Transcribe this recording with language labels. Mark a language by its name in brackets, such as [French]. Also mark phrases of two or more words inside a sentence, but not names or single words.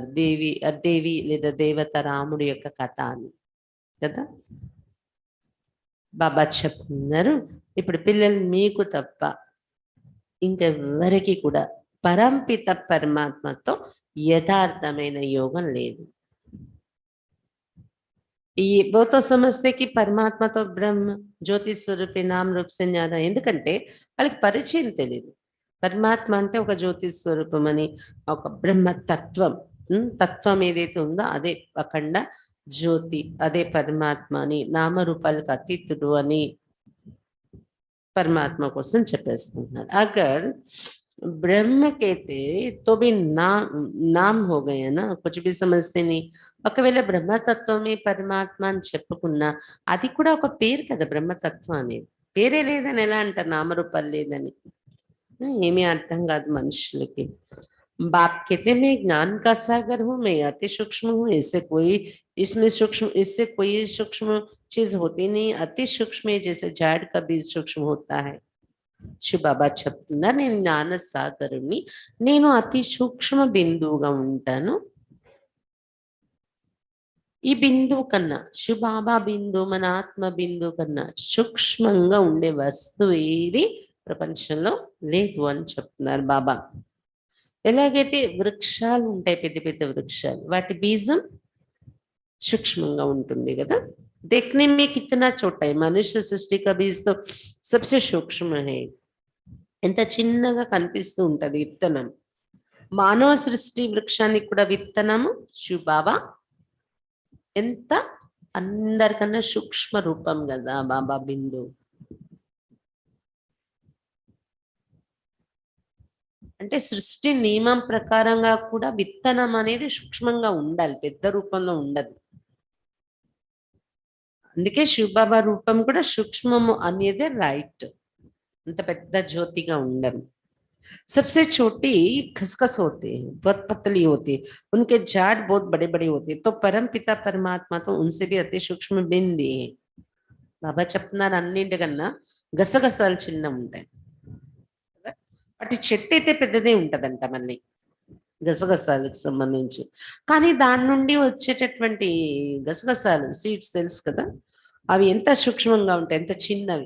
[Telugu] దేవి లేదా దేవత రాముడి యొక్క కథ అని కదా బాబా చెప్తున్నారు. ఇప్పుడు పిల్లలు మీకు తప్ప ఇంకెవ్వరికి కూడా పరంపిత పరమాత్మతో యథార్థమైన యోగం లేదు. [Hindi] वो तो समझते कि परमात्मा तो ब्रह्म ज्योति स्वरूपी नाम रूप से జ్ఞాన. [Telugu] ఎందుకంటే వాళ్ళకి పరిచయం తెలియదు. పరమాత్మ అంటే ఒక జ్యోతి స్వరూపం అని, ఒక బ్రహ్మతత్వం తత్వం ఏదైతే ఉందో అదే అఖండ జ్యోతి, అదే పరమాత్మ అని, నామరూపాలకు అతీతుడు అని परमात्मा కోసం చెప్పేసుకుంటున్నారు. [Hindi] अगर ब्रह्म कहते तो भी नाम हो गए ना, कुछ भी समझते नहीं. [Telugu] ఒకవేళ బ్రహ్మతత్వమే పరమాత్మ అని చెప్పుకున్నా అది కూడా ఒక పేరు కదా. బ్రహ్మతత్వం అనేది పేరే లేదని ఎలా అంటారు? నామరూపాలు లేదని ఏమీ అర్థం కాదు మనుషులకి. [Hindi] बाप कहते मैं ज्ञान का सागर हूँ, मैं अति सूक्ष्म हूँ, इससे कोई सूक्ष्म चीज होती नहीं. अति सूक्ष्म जैसे झाड़ का बीज सूक्ष्म होता है. [Telugu] శివ బాబా చెప్తున్నా, నేను జ్ఞాన సాగరుని, నేను అతి సూక్ష్మ బిందువుగా ఉంటాను. ఈ బిందువు కన్నా శివ బాబా బిందువు, మన ఆత్మ బిందువు కన్నా సూక్ష్మంగా ఉండే వస్తువు ఏది ప్రపంచంలో లేదు అని చెప్తున్నారు బాబా. ఎలాగైతే వృక్షాలు ఉంటాయి, పెద్ద పెద్ద వృక్షాలు, వాటి బీజం సూక్ష్మంగా ఉంటుంది కదా. [Hindi] देखने में कितना छोटा है, मनुष्य सृष्टि का बीज तो सबसे सूक्ष्म है. [Telugu] ఎంత చిన్నగా కనిపిస్తూ ఉంటది విత్తనం. మానవ సృష్టి వృక్షానికి కూడా విత్తనము శివ బాబా ఎంత అందరికన్నా సూక్ష్మ రూపం కదా బాబా బిందు. అంటే సృష్టి నియమం ప్రకారంగా కూడా విత్తనం అనేది సూక్ష్మంగా ఉండాలి, పెద్ద రూపంలో ఉండదు. అందుకే శివబాబా రూపం కూడా సూక్ష్మము అనేదే రైట్. అంత పెద్ద జ్యోతిగా ఉండరు. [Hindi] सबसे छोटी खसखस होते हैं, बहुत पतली होती है, उनके झाड़ बहुत बड़े बड़े होते हैं. तो परम पिता परमात्मा तो उनसे भी अति सूक्ष्म बिंदी है. [Telugu] బాబా చెప్తున్నారు అన్నింటికన్నా గసగసాలు చిన్న ఉంటాయి. వాటి చెట్టు అయితే పెద్దదే ఉంటదంట మళ్ళీ గసగసాలకు సంబంధించి. కానీ దాని నుండి వచ్చేటటువంటి గసగసాలు సీడ్స్ తెలుసు కదా, అవి ఎంత సూక్ష్మంగా ఉంటాయి, ఎంత చిన్నవి.